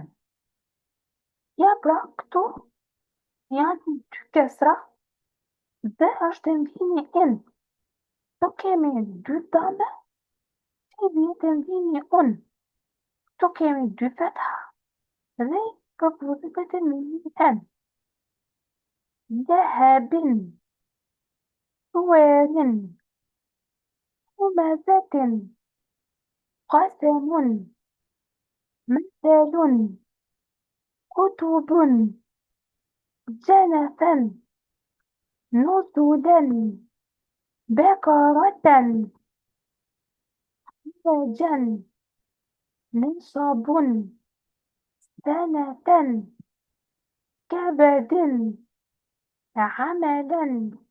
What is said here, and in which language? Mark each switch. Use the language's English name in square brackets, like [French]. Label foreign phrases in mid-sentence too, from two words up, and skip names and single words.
[Albanian] Ja pra këtu janë dy kesra dhe është tenvini in. Këtu kemi dy dame që vjen tenvini un. Këtu kemi dy fetha dhe përputhet me tenvinin en. [Arabic] ذهب سوار همزة قسم مثل كتب جنفا نزلا بقرة حجا نصب سنة كبد عملا